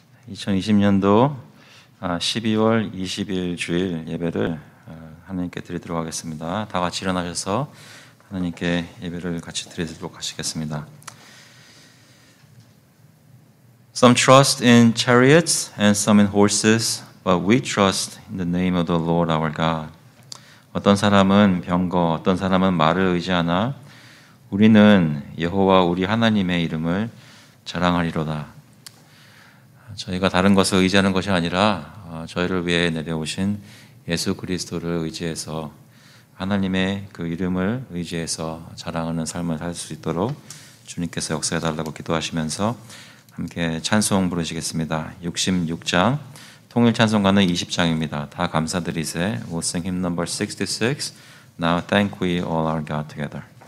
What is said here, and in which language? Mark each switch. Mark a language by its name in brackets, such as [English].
[Korean] 2020년도 12월 20일 주일 예배를 하나님께 드리도록 하겠습니다. 다 같이 일어나셔서 하나님께 예배를 같이 드리도록 하시겠습니다. [English] Some trust in chariots and some in horses, but we trust in the name of the Lord our God. [Korean] 어떤 사람은 병거, 어떤 사람은 말을 의지하나 우리는 여호와 우리 하나님의 이름을 자랑하리로다. 저희가 다른 것을 의지하는 것이 아니라 저희를 위해 내려오신 예수 그리스도를 의지해서 하나님의 그 이름을 의지해서 자랑하는 삶을 살 수 있도록 주님께서 역사해 달라고 기도하시면서 함께 찬송 부르시겠습니다. 66장 통일 찬송가는 20장입니다. 다 감사드리세. [English] We'll sing hymn number 66. Now thank we all our God together.